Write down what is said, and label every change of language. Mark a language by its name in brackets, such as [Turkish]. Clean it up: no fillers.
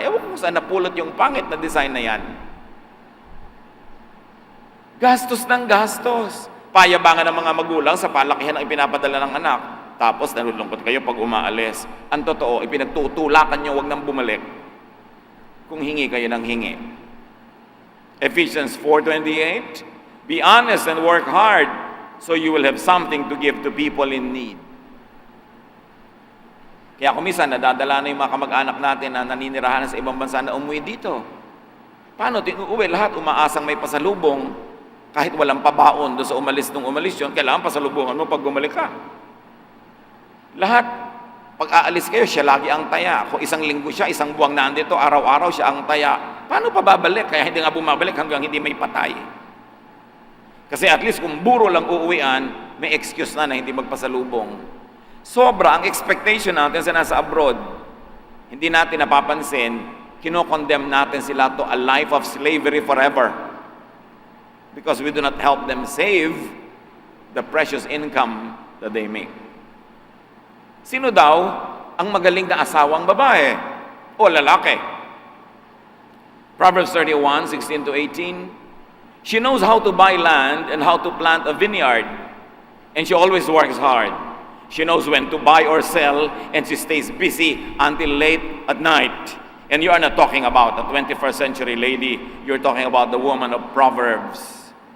[Filipino] Ewan ko kung saan napulot yung pangit na design na yan. Gastos ng gastos. Payabangan ng mga magulang sa palakihan ang ipinapadala ng anak. Tapos nalulungkot kayo pag umaalis. Ang totoo, ipinagtutulakan nyo, wag nang bumalik. Kung hingi kayo ng hingi. [English] Ephesians 4:28, be honest and work hard so you will have something to give to people in need. [Filipino] Kaya kung minsan nadadala na yung mga kamag-anak natin na naninirahan sa ibang bansa na umuwi dito. Paano uuwi? Lahat umaasang may pasalubong. Kahit walang pabaon doon sa umalis nung umalis yun, kailangan pasalubungan mo pag bumalik ka. Lahat, pag aalis kayo, siya lagi ang taya. Kung isang linggo siya, isang buwang nandito, araw-araw siya ang taya. Paano pa babalik? Kaya hindi nga bumabalik hanggang hindi may patay. Kasi at least kung buro lang uuwian, may excuse na hindi magpasalubong. Sobra ang expectation natin sa nasa abroad. Hindi natin napapansin, kinokondemn natin sila [English] to a life of slavery forever. Because we do not help them save the precious income that they make. [Filipino] Sino daw ang magaling na asawang babae o lalaki? [English] Proverbs 31:16-18. She knows how to buy land and how to plant a vineyard, and she always works hard. She knows when to buy or sell, and she stays busy until late at night. And you are not talking about a 21st century lady, you're talking about the woman of Proverbs.